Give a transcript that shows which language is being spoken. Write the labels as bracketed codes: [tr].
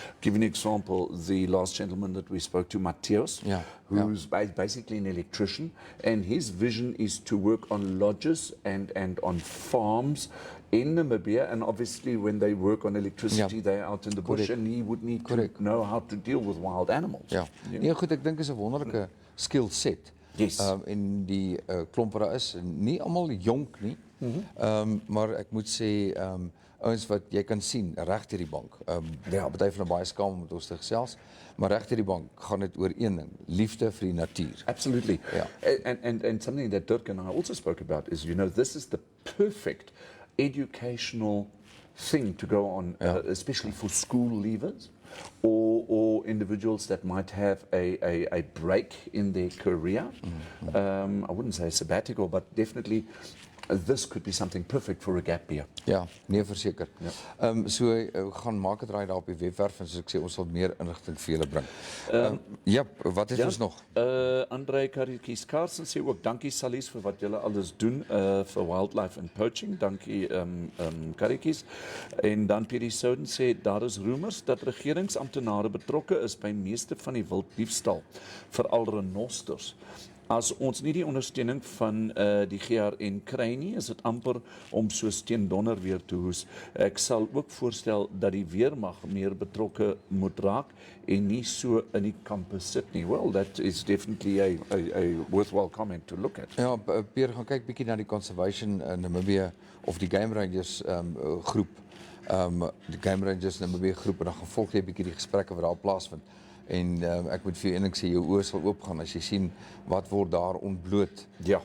[en] Give an example, the last gentleman that we spoke to, Mateus, who's basically an electrician, and his vision is to work on lodges and on farms in Namibia, and obviously when they work on electricity, they're out in the bush, and he would need to know how to deal with wild animals. [af] Ja, nee, goed, ek dink is 'n wonderlike skill set. [en] Yes. [af] En die klomp wat daar is, nie almal jonk nie, maar ek moet sê, ouens wat jy kan sien, reg deur die bank. Party van hulle baie skaam om met ons te gesels, maar reg deur die bank gaan dit oor een ding, liefde vir die natuur. [en] Absolutely. Yeah. And something that Dirk and I also spoke about is, this is the perfect educational thing to go on, especially for school leavers or individuals that might have a break in their career. I wouldn't say a sabbatical, but definitely this could be something perfect for a gap year. [af] Ja, nee, verseker. So gaan maak dit raai daar op die webwerf en soos ek sê, ons sal meer inligting vir julle bring. Wat het ons nog? André Karikies Carson sê ook dankie Salies vir wat julle alles doen vir [en] wildlife and poaching. [af] Dankie Karikies. En dan Pierre Souden sê daar is rumors dat regeringsamptenare betrokke is by meeste van die wilddiefstal, veral renosters. As ons nie die ondersteuning van die GRN kry nie, is dit amper om soos teen donder weer te hoes. Ek sal ook voorstel dat die weermag meer betrokke moet raak en nie so in die kampe sit nie. [en] Well, that is definitely a worthwhile comment to look at. [af] Ja, Pierre, gaan kyk bietjie na die Conservation Namibia of die Game Rangers groep. Die Game Rangers Namibia groep en dan gaan volg jy bietjie die gesprekke wat daar plaasvind. En ek moet vir jou eintlik sê, jou oë sal oopgaan as jy sien wat word daar ontbloot Ja.